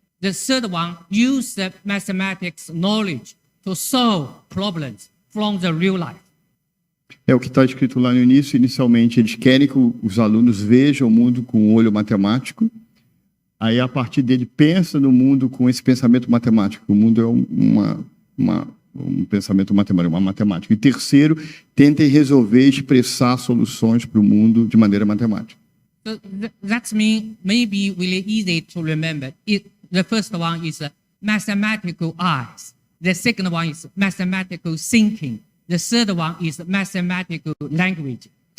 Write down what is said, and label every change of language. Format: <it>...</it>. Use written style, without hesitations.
<en>The third one, use the mathematics knowledge to solve problems from the real life.</en> <pt>É o que está escrito lá no início. Inicialmente, eles querem que os alunos vejam o mundo com o olho matemático. Aí, a partir dele, pensa no mundo com esse pensamento matemático. O mundo é um pensamento matemático, uma matemática. E terceiro, tentem resolver, expressar soluções para o mundo de maneira matemática.</pt> <en>So that means maybe really easy to remember. The first one is mathematical eyes. The second one is mathematical thinking. The third one is mathematical language.</en>